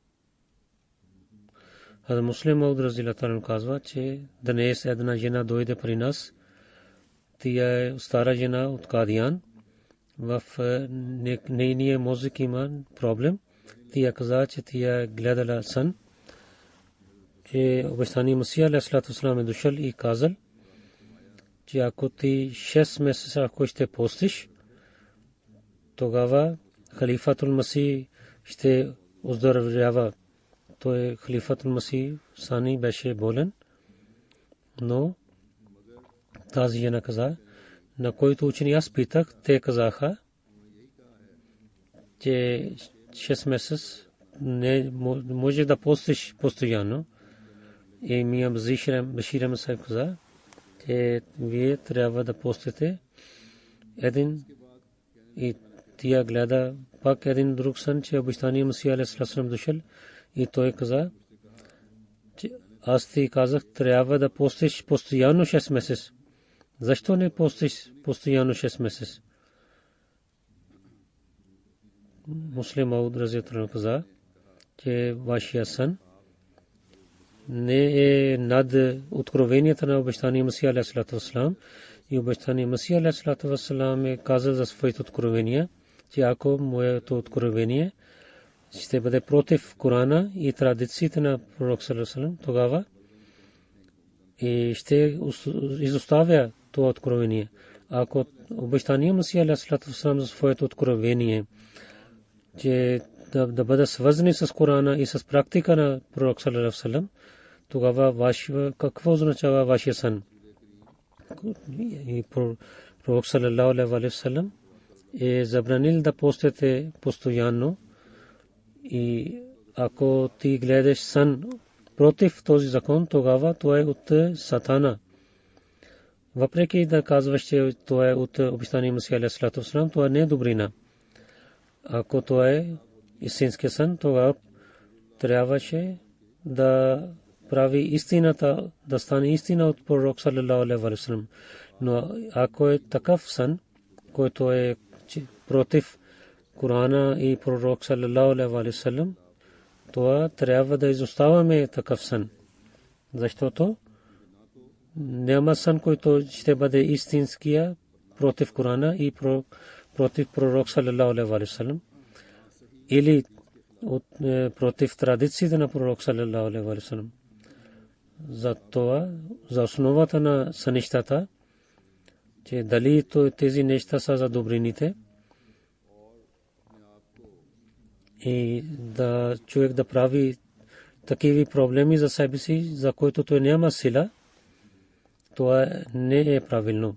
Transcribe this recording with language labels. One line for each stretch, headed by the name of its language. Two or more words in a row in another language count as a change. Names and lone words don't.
Bulgarian: Хазрат Муслим Мауд
Arabic: رضي الله عنه
Bulgarian: казва, че днес една жена дойде при нас. Тя е стара жена от Кадиян. В нейния мозък има проблем. Тя каза, че тя гледала сън, че обещания Масия
Arabic: عليه السلام
Bulgarian: е дошъл и казал, че ако ти 6 месеца ако ще постиш, тогава халифатул Масих ще оздравява. Той халифатул Масих Сани беше болен, но тази жена каза, на който учени аз питах, те казаха, че 6 месеца не може да постиш постоянно. И Мия Башир Ахмад каза, че вие трябва да постите един и тя гледа пак един друг сън, че обещания Масия
Arabic: عليه السلام
Bulgarian: дошъл и той каза, че аз ти казах, трябва да постиш постоянно 6 месеца. Защо не постиш постоянно 6 месеца? Муслим Мауд
Arabic: رضي الله عنه
Bulgarian: каза, че вашия сън не е над откровенията на обещания Масия
Arabic: عليه السلام.
Bulgarian: И обещания Масия
Arabic: عليه السلام
Bulgarian: е казал за своите откровения, че ако моето откровение ще бъде против Корана и традициите на пророк
Arabic: صلى الله عليه وسلم,
Bulgarian: тогава и ще изоставя това откровение. Ако обещания Масия
Arabic: عليه السلام
Bulgarian: за своето откровение, че да бъде свързани с Корана и с практика на пророк
Arabic: صلى الله عليه وسلم,
Bulgarian: тогава какво означава вашия сън? И пророк
Arabic: صلى الله عليه وسلم
Bulgarian: е забранил да постите постоянно. И ако ти гледаш сън против този закон, тогава това е от Сатана. Въпреки да казваш, че това е от обещания Масия
Arabic: عليه السلام,
Bulgarian: това не е добрина. Ако това е истински сън, тогава трябваше да прави истината, да стане истина от пророк
Arabic: صلى الله عليه وسلم.
Bulgarian: Но ако е такъв сън, който е против Корана и пророк
Arabic: صلى الله عليه وسلم,
Bulgarian: това трябва да изоставяме такъв сън. Защото няма сън, който ще бъде истинския против Корана и против пророк
Arabic: صلى الله عليه وسلم
Bulgarian: или против традициите на пророк
Arabic: صلى الله عليه وسلم.
Bulgarian: За това, за основата на сънищата, че дали тези неща са за добрините и да човек да прави такива проблеми за себе си, за които той няма сила, това не е правилно.